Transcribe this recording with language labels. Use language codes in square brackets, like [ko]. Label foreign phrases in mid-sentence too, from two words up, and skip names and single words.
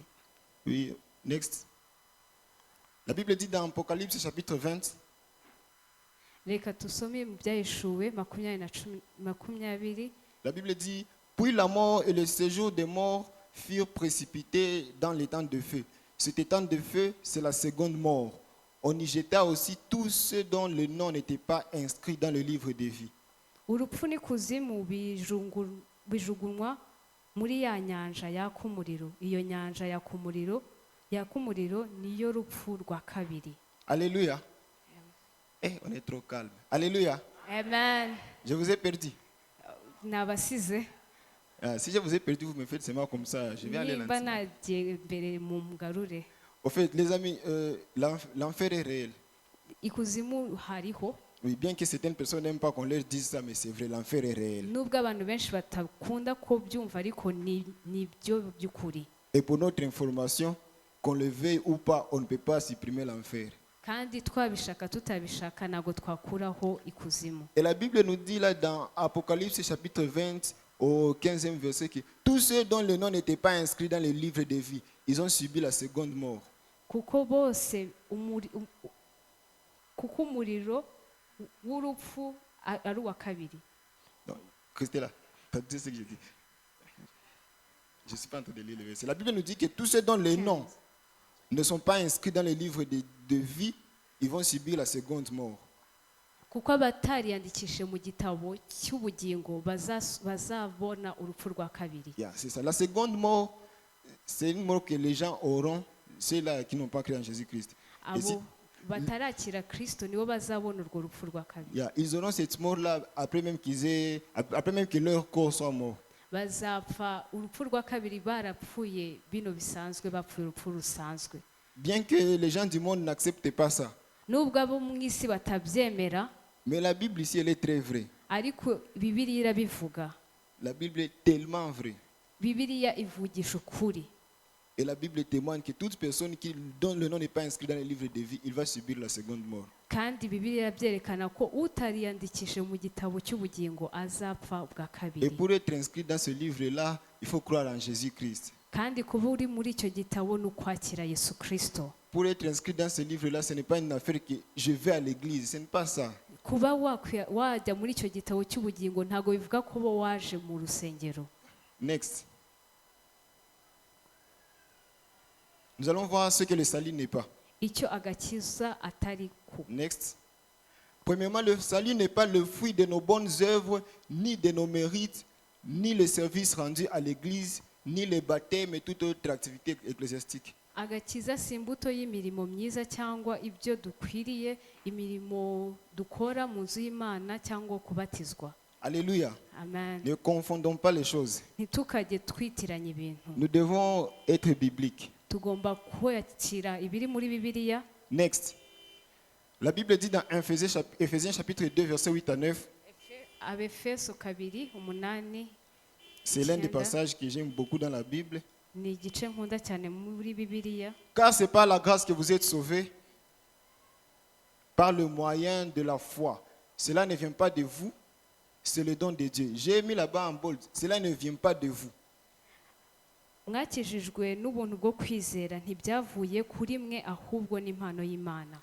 [fr] Oui, next. La Bible dit dans Apocalypse chapitre 20, [rw] Reka tusome mu byahishuwe 20:20. [fr] la Bible dit, puis la mort et le séjour des morts furent précipités dans l'étang de feu. Cet étang de feu, c'est la seconde mort. On y jeta aussi tous ceux dont le nom n'était pas inscrit dans le livre de vie. [rw] Urupfu n'ikuzimu bijugunywa muri ya nyanja yaka umuriro. Iyo nyanja yaka umuriro niyo rupfu rwa kabiri. [fr] Alléluia. Eh, on est trop calme. Alléluia. Amen. Je vous ai perdu. [rw] Nabasize. [fr] Si je vous ai perdu, vous me faites seulement comme ça. Je vais aller [rw] Nimba [fr] là-dessus. [rw] nagiye mbere mu mugarure. [fr] Au fait, les amis, l'enfer est réel. [rw] Ikuzimu hariho. [fr] Oui, bien que certaines personnes n'aiment pas qu'on leur dise ça, mais c'est vrai, l'enfer est réel. [rw] Nubwo abantu benshi batakunda ko byumva ariko ni byo by'ukuri. [fr] Et pour notre information, qu'on le veuille ou pas, on ne peut pas supprimer l'enfer. [rw] Kandi twabishaka tutabishaka ntabwo twakuraho ikuzimu. [fr] Et la Bible nous dit là dans Apocalypse chapitre 20 au 15e verset que tous ceux dont le nom n'était pas inscrit dans le livre de vie, ils ont subi la seconde mort. [rw] Kuko bose kuko umuriro w'urupfu ari uwa kabiri. [fr] Non, Christella, tu as dit ce que j'ai dit. Je ne suis pas en train de lire le verset. La Bible nous dit que tous ceux dont les noms ne sont pas inscrits dans le livre de vie, ils vont subir la seconde mort. [rw] Kuko abatariyandikishe mu gitabo cy'ubugingo bazabona urupfu rwa kabiri. [fr] Yeah, c'est ça. La seconde mort, c'est une mort que les gens auront, ceux-là qui n'ont pas cru en Jésus-Christ. Et si- [rw] Abo batarakira Kristo nibo bazabona urwo rupfu rwa kabiri. [fr] yeah, ils auront cette mort-là après même que leur corps soit mort. [rw] Bazapfa urupfu rwa kabiri barapfuye bino bisanzwe, bapfuye urupfu rusanzwe. [fr] Bien que les gens du monde n'acceptent pas ça. [rw] Nubwo abo mu isi batabyemera, [fr] Mais la Bible ici, elle est très vraie. [rw] ariko Bibiliya irabivuga. [fr] La Bible est tellement vraie. [rw] Bibiliya ivugisha ukuri. [fr] Et la Bible témoigne que toute personne dont le nom n'est pas inscrit dans le livre de vie, il va subir la seconde mort. [rw] Kandi Bibiliya byerekana ko utariyandikishe mu gitabo cy'ubugingo azapfa ubwa [fr] Et [rw] kabiri. [fr] pour être inscrit dans ce livre-là, il faut croire en Jésus-Christ. [rw] Kandi kuba uri muri icyo gitabo ni ukwakira Yesu Kristo. [fr] Pour être inscrit dans ce livre-là, ce n'est pas une affaire que je vais à l'église. Ce n'est pas ça. [rw] Kuba wajya muri icyo gitabo cy'ubugingo ntabwo bivuga ko bo waje mu rusengero. [fr] Next. Nous allons voir ce que le salut n'est pas. [rw] Icyo agakiza atari ku. [fr] Next. Premièrement, le salut n'est pas le fruit de nos bonnes œuvres, ni de nos mérites, ni le service rendu à l'église, ni les baptêmes et toute autre activité ecclésiastique. [rw] agakiza si imbuto y'imirimo myiza cyangwa ibyo dukwiriye, imirimo dukora mu nzu y'Imana cyangwa kubatizwa. [fr] Alléluia. Amen. Ne confondons pas les choses. [rw] Ntitukajye twitiranya ibintu. [fr] Nous devons être bibliques. [rw] Tugomba kwakira ibiri muri Bibiliya. [fr] Next. La Bible dit dans Ephésiens chapitre 2, versets 8 à 9. [rw] Abefeso 2:8. [fr] C'est l'un des passages que j'aime beaucoup dans la Bible. [rw] Ni igice nkunda cyane muri Bibiliya. [fr] Car c'est par la grâce que vous êtes sauvés, par le moyen de la foi. Cela ne vient pas de vous, c'est le don de Dieu. J'ai mis là-bas en bold. Cela ne vient pas de vous. [rw] Mwakijijwe n'ubuntu bwo kwizera, ntibyavuye kuri mwe ahubwo n'impano y'Imana.